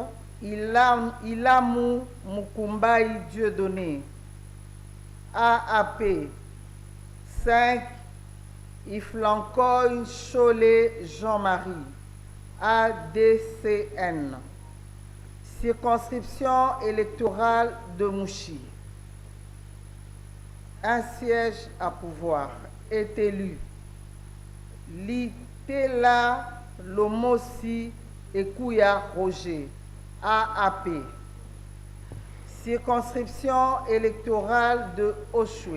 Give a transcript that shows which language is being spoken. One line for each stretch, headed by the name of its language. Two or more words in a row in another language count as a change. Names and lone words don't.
French: Ilamu Mukumbai Dieudonné, AAP. 5. Iflankoy Cholet Jean-Marie, ADCN. Circonscription électorale de Mouchi. 1 siège à pouvoir est élu. Litela Lomosi Ekouya Roger, AAP. Circonscription électorale de Oshwe.